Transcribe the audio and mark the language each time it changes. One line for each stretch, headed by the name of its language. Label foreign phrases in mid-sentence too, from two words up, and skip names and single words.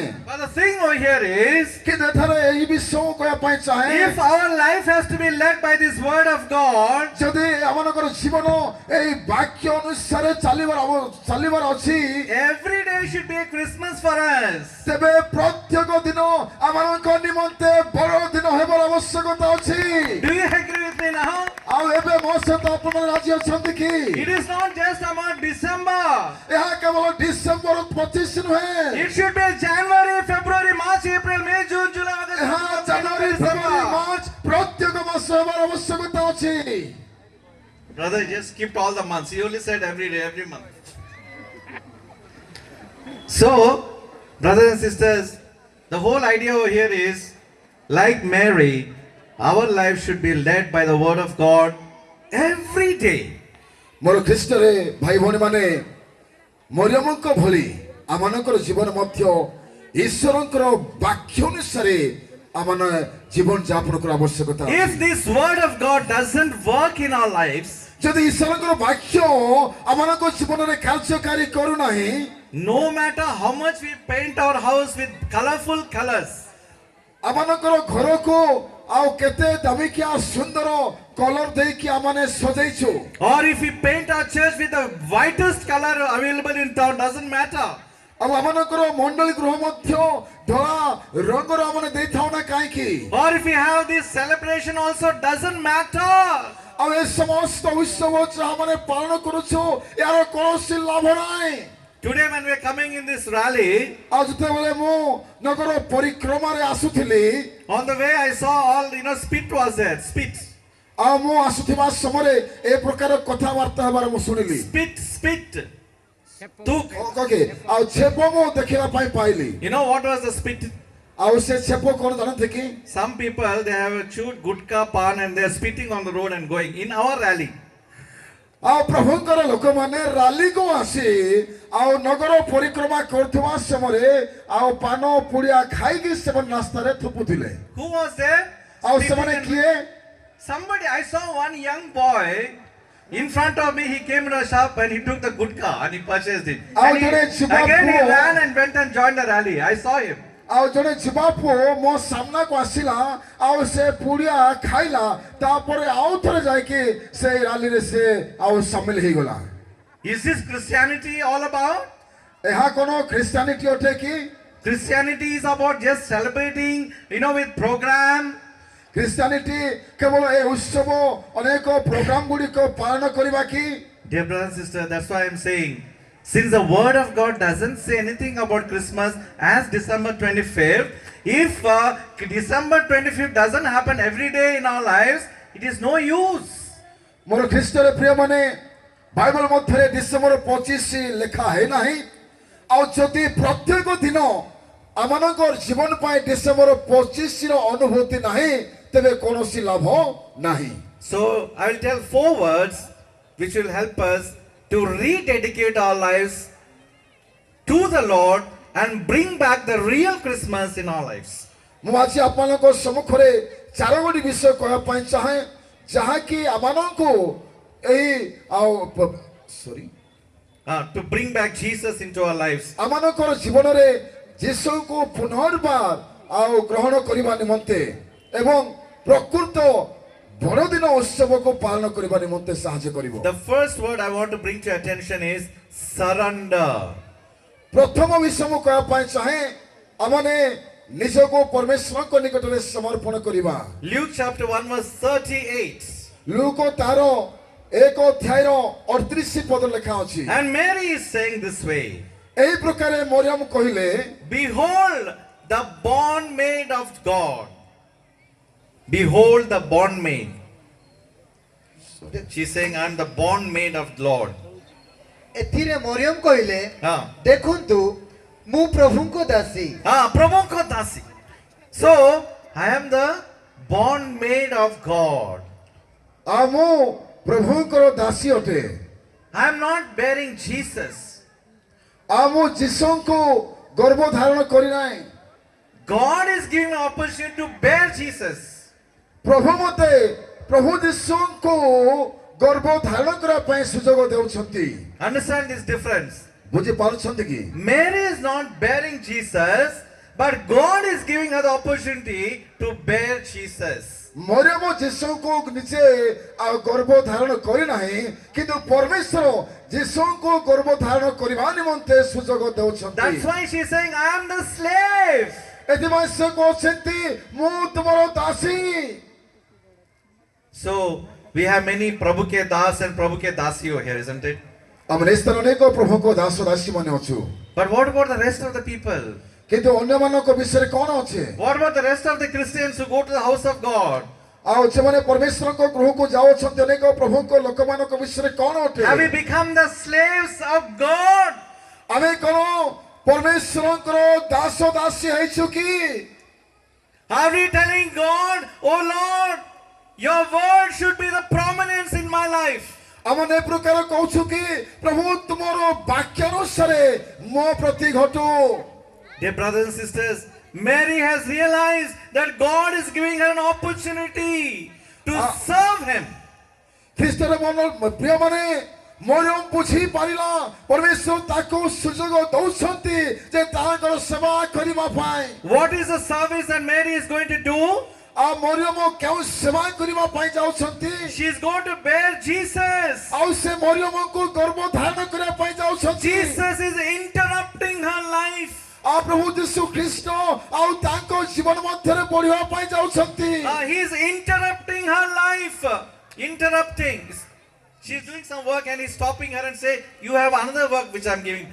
English: But the thing over here is,
Odia: କିନ୍ତୁ ଏଠାରେ ଏହି ବିଷୟ ମୁଁ କହିବା ପାଇଁ ଚାହେଁ,
English: if our life has to be led by this word of God,
Odia: ଯଦି ଆମମାନଙ୍କର ଜୀବନ ଏହି ବାକ୍ୟ ଅନୁସାରେ ଚାଲିବାର ଅଛି,
English: every day should be a Christmas for us.
Odia: ତେବେ ପ୍ରତ୍ୟେକ ଦିନ ଆମମାନଙ୍କ ନିମନ୍ତେ ବଡ଼ ଦିନ ହେବାର ଆବଶ୍ୟକତା ଅଛି।
English: Do you agree with me now?
Odia: ଆଉ ଏବେ ମୋ ସହିତ ଆପଣମାନେ ରାଜି ଅଛନ୍ତି କି?
English: It is not just about December.
Odia: ଏହା କେବଳ ଡିସେମ୍ବର 25 ନୁହେଁ,
English: It should be January, February, March, April, May, June, July, August,
Odia: ଏହା
English: September,
Odia: ଜାନୁଆରୀ
English: October,
Odia: ଫେବୃଆରୀ
English: December.
Odia: ମାର୍ଚ୍ଚ ପ୍ରତ୍ୟେକ ମାସ ହେବାର ଆବଶ୍ୟକତା ଅଛି।
English: Brother, you just skipped all the months. You only said every day, every month. So, brothers and sisters, the whole idea over here is, like Mary, our life should be led by the word of God every day.
Odia: ମୋର ଖ୍ରୀଷ୍ଟରେ ଭାଇ ଭଉଣୀ ମାନେ, ମରିୟମଙ୍କ ଭଳି ଆମମାନଙ୍କର ଜୀବନ ମଧ୍ୟ ଈଶ୍ୱରଙ୍କର ବାକ୍ୟ ଅନୁସାରେ ଆମମାନେ ଜୀବନ ଯାପନ କରିବା ଆବଶ୍ୟକତା ଅଛି।
English: If this word of God doesn't work in our lives,
Odia: ଯଦି ଈଶ୍ୱରଙ୍କର ବାକ୍ୟ ଆମମାନଙ୍କ ଜୀବନରେ କାର୍ଯ୍ୟକାରୀ କରୁନାହିଁ,
English: no matter how much we paint our house with colorful colors,
Odia: ଆମମାନଙ୍କର ଘରକୁ ଆଉ କେତେ ଦାମିକିଆ ସୁନ୍ଦର କଲର ଦେଇକି ଆମମାନେ ସଜେଇଛୁ,
English: or if we paint our church with the whitest color available in town, doesn't matter.
Odia: ଆଉ ଆମମାନଙ୍କର ମଣ୍ଡଳୀ ଗୃହ ମଧ୍ୟ ଧଳା ରଙ୍ଗର ଆମମାନେ ଦେଇଥାଉ ନା କାହିଁକି?
English: Or if we have this celebration also, doesn't matter.
Odia: ଆଉ ଏ ସମସ୍ତ ଉତ୍ସବ ଯାହା ମାନେ ପାଳନ କରୁଛୁ ଏହାର କୌଣସି ଲାଭ ନାହିଁ।
English: Today when we are coming in this rally,
Odia: ଆଉ ଯେତେବେଳେ ମୁଁ ନଗର ପରିକ୍ରମାରେ ଆସୁଥିଲି,
English: on the way I saw all, spit was there, spit.
Odia: ଆଉ ମୁଁ ଆସୁଥିବା ସମୟରେ ଏ ପ୍ରକାର କଥାବାର୍ତ୍ତା ହେବାର ମୁଁ ଶୁଣିଲି।
English: Spit. Tuk.
Odia: ଆଉ ଛେପ ମୁଁ ଦେଖିବା ପାଇଁ ପାଇଲି।
English: You know what was the spit?
Odia: ଆଉ ସେ ଛେପ କଣ ଜାଣନ୍ତି କି?
English: Some people, they have chewed gutka, pan and they are spitting on the road and going. In our rally,
Odia: ଆଉ ପ୍ରଭୁଙ୍କର ଲୋକମାନେ ରାଲିକୁ ଆସି ଆଉ ନଗର ପରିକ୍ରମା କରୁଥିବା ସମୟରେ ଆଉ ପାନ ପୁଡ଼ିଆ ଖାଇକି ସେମାନେ ରାସ୍ତାରେ ଥୁପୁଥିଲେ।
English: who was there?
Odia: ଆଉ
English: Spitting
Odia: ସେମାନେ
English: and-
Odia: କିଏ?
English: Somebody, I saw one young boy in front of me. He came to a shop and he took the gutka and he purchased it. Out And there, Chiba again he Poo. ran and went and joined the rally. I saw him.
Odia: ଆଉ ଜଣେ ଯୁବା ପୁଅ ମୋ ସାମ୍ନାକୁ ଆସିଲା ଆଉ ସେ ପୁଡ଼ିଆ ଖାଇଲା ତାପରେ ଆଉ ଥରେ ଯାଇକି ସେ ରାଲିରେ ସେ ଆଉ ସାମିଲ ହେଇଗଲା।
English: Is this Christianity all about?
Odia: ଏହା କ'ଣ ଖ୍ରୀଷ୍ଟିଆନିଟି ଅଟେ କି?
English: Christianity is about just celebrating, with program.
Odia: ଖ୍ରୀଷ୍ଟିଆନିଟି କେବଳ ଏ ଉତ୍ସବ ଅନେକ ପ୍ରୋଗ୍ରାମ ଗୁଡ଼ିକ ପାଳନ କରିବା କି?
English: Dear brother and sister, that's why I'm saying, since the word of God doesn't say anything about Christmas as December 25th, if December 25th doesn't happen every day in our lives, it is no use.
Odia: ମୋର ଖ୍ରୀଷ୍ଟରେ ପ୍ରିୟମାନେ ବାଇବଲ ମଧ୍ୟରେ ଡିସେମ୍ବର 25 ଲେଖା ହେଇନାହିଁ। ଆଉ ଯଦି ପ୍ରତ୍ୟେକ ଦିନ ଆମମାନଙ୍କର ଜୀବନ ପାଇଁ ଡିସେମ୍ବର 25 ର ଅନୁଭୂତି ନାହିଁ ତେବେ କୌଣସି ଲାଭ ନାହିଁ।
English: So I will tell 4 words which will help us to rededicate our lives to the Lord and bring back the real Christmas in our lives.
Odia: ମୁଁ ଆଜି ଆପଣଙ୍କ ସମ୍ମୁଖରେ ଚାରୋଟି ବିଷୟ କହିବା ପାଇଁ ଚାହେଁ ଯାହାକି ଆମମାନଙ୍କୁ ଏହି
English: To bring back Jesus into our lives.
Odia: ଆମମାନଙ୍କର ଜୀବନରେ ଯୀଶୁଙ୍କୁ ପୁନର୍ବାର ଆଉ ଗ୍ରହଣ କରିବା ନିମନ୍ତେ ଏବଂ ପ୍ରକୃତ ବଡ଼ଦିନ ଉତ୍ସବକୁ ପାଳନ କରିବା ନିମନ୍ତେ ସାହାଯ୍ୟ କରିବ।
English: The first word I want to bring to your attention is surrender.
Odia: ପ୍ରଥମ ବିଷୟ ମୁଁ କହିବା ପାଇଁ ଚାହେଁ ଆମମାନେ ନିଜକୁ ପରମେଶ୍ୱରଙ୍କ ନିକଟରେ ସମର୍ପଣ କରିବା।
English: Luke chapter 1 verse 38.
Odia: ଲୁକ ତାର 1 ଅଧ୍ୟାୟର 38 ପଦ ଲେଖା ଅଛି।
English: And Mary is saying this way,
Odia: ଏହି ପ୍ରକାରେ ମରିୟମ କହିଲେ,
English: behold the bondmaid of God. Behold the bondmaid. She's saying, I am the bondmaid of the Lord.
Odia: ଏଥିରେ ମରିୟମ କହିଲେ Ah. ଦେଖନ୍ତୁ ମୁଁ ପ୍ରଭୁଙ୍କ ଦାସୀ।
Hindi: प्रभु को दासी.
English: So, I am the bondmaid of God.
Odia: ଆଉ ମୁଁ ପ୍ରଭୁଙ୍କର ଦାସୀ ଅଟେ।
English: I am not bearing Jesus.
Odia: ଆଉ ମୁଁ ଯୀଶୁଙ୍କୁ ଗର୍ଭ ଧାରଣ କରିନାହିଁ।
English: God is giving an opportunity to bear Jesus.
Odia: ପ୍ରଭୁ ମୋତେ ପ୍ରଭୁ ଯୀଶୁଙ୍କୁ ଗର୍ଭ ଧାରଣ କରିବା ପାଇଁ ସୁଯୋଗ ଦେଉଛନ୍ତି।
English: Understand this difference.
Odia: ବୁଝିପାରୁଛନ୍ତି କି?
English: Mary is not bearing Jesus, but God is giving her the opportunity to bear Jesus.
Odia: ମରିୟମ ଯୀଶୁଙ୍କୁ ନିଜେ ଆଉ ଗର୍ଭ ଧାରଣ କରିନାହିଁ କିନ୍ତୁ ପରମେଶ୍ୱର ଯୀଶୁଙ୍କୁ ଗର୍ଭ ଧାରଣ କରିବା ନିମନ୍ତେ ସୁଯୋଗ ଦେଉଛନ୍ତି।
English: That's why she's saying, I am the slave.
Odia: ଏଥିପାଇଁ ସେ କହୁଛନ୍ତି ମୁଁ ତୁମର ଦାସୀ।
English: So, we have many
Hindi: प्रभु के दास
English: and
Hindi: प्रभु के दासी
English: over here, isn't it?
Odia: ଆମେ ନିଶ୍ଚିତ ଅନେକ ପ୍ରଭୁଙ୍କ ଦାସ ଦାସୀ ମାନେ ଅଛୁ।
English: But what about the rest of the people?
Odia: କିନ୍ତୁ ଅନ୍ୟମାନଙ୍କ ବିଷୟରେ କ'ଣ ଅଛି?
English: What about the rest of the Christians who go to the house of God?
Odia: ଆଉ ସେମାନେ ପରମେଶ୍ୱରଙ୍କ ଗୃହକୁ ଯାଉଛନ୍ତି ଅନେକ ପ୍ରଭୁଙ୍କ ଲୋକମାନଙ୍କ ବିଷୟରେ କ'ଣ ଅଟେ?
English: Have we become the slaves of God?
Odia: ଆମେ କ'ଣ ପରମେଶ୍ୱରଙ୍କର ଦାସ ଦାସୀ ହେଇଛୁ କି?
English: Are we telling God, oh Lord, your word should be the prominence in my life?
Odia: ଆମେ ଏ ପ୍ରକାର କହୁଛୁ କି ପ୍ରଭୁ ତୁମର ବାକ୍ୟାନୁସାରେ ମୋ ପ୍ରତି ଘଟୁ।
English: Dear brothers and sisters, Mary has realized that God is giving her an opportunity to serve Him.
Odia: ଖ୍ରୀଷ୍ଟର ପ୍ରିୟମାନେ ମରିୟମ ବୁଝି ପାରିଲା ପରମେଶ୍ୱର ତାକୁ ସୁଯୋଗ ଦଉଛନ୍ତି ଯେ ତାଙ୍କର ସେବା କରିବା ପାଇଁ।
English: What is the service that Mary is going to do?
Odia: ଆଉ ମରିୟମ କେଉଁ ସେବା କରିବା ପାଇଁ ଯାଉଛନ୍ତି?
English: She is going to bear Jesus.
Odia: ଆଉ ସେ ମରିୟମଙ୍କୁ ଗର୍ଭ ଧାରଣ କରିବା ପାଇଁ ଯାଉଛନ୍ତି।
English: Jesus is interrupting her life.
Odia: ଆଉ ପ୍ରଭୁ ଯୀଶୁ ଖ୍ରୀଷ୍ଟ ଆଉ ତାଙ୍କ ଜୀବନ ମଧ୍ୟରେ ବଢିବା ପାଇଁ ଯାଉଛନ୍ତି।
English: He is interrupting her life. Interrupting. She's doing some work and he's stopping her and say, you have another work which I'm giving.